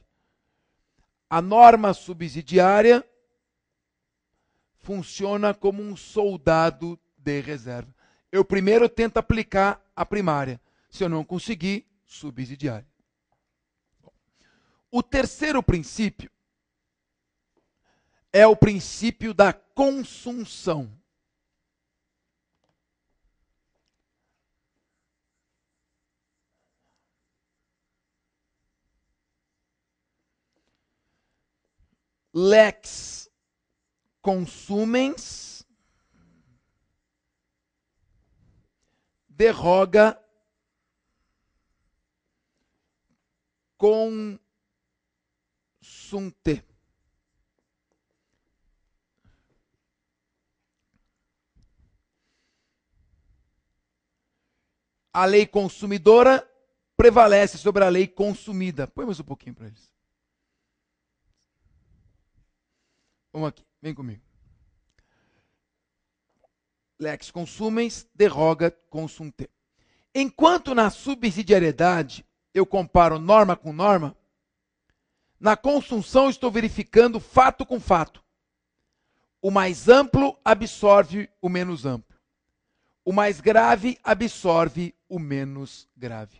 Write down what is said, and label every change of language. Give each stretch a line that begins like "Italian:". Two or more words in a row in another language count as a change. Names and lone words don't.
Portuguese: A norma subsidiária funciona como um soldado de reserva. Eu primeiro tento aplicar a primária. Se eu não conseguir, subsidiária. O terceiro princípio é o princípio da consunção.
Latin: Lex consumens derroga consunte.
Portuguese: A lei consumidora prevalece sobre a lei consumida. Põe mais um pouquinho para eles. Vamos aqui, vem comigo.
Latin: Lex consumens, derroga consunte.
Portuguese: Enquanto na subsidiariedade eu comparo norma com norma, na consunção estou verificando fato com fato. O mais amplo absorve o menos amplo. o mais grave absorve o menos grave.